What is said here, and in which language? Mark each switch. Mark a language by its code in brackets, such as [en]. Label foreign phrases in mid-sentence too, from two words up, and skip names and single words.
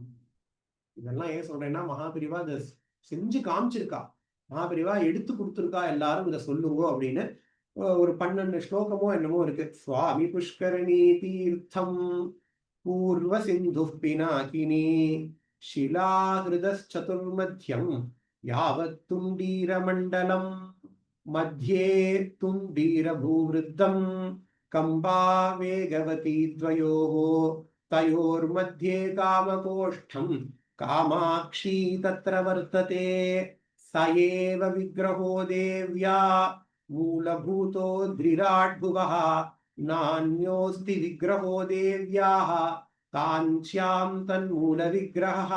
[ta] இதெல்லாம் ஏன் சொல்றேன்னா மகாபெரிவா இதை செஞ்சு காமிச்சிருக்கா, மகாபெரிவா எடுத்து கொடுத்துருக்கா, எல்லாரும் இதை சொல்லுங்க அப்படின்னு. ஒரு 12 ஸ்லோகமோ என்னமோ இருக்கு. [sa] स्वामि पुष्करिणी तीर्थं पूर्व सिन्धु पिनाकिनी शिलाहृदश्चतुर्मध्यं यावत् तुण्डीरमण्डलं मध्ये तुण्डीरभूवृद्धं कम्बा वेगवती द्वयोः तयोर्मध्ये कामकोष्ठं कामाक्षी तत्र वर्तते स एव विग्रहो देव्या मूलभूतो द्रिराड्भुवः नान्योऽस्ति विग्रहो देव्याः काञ्च्यां तन्मूल विग्रहः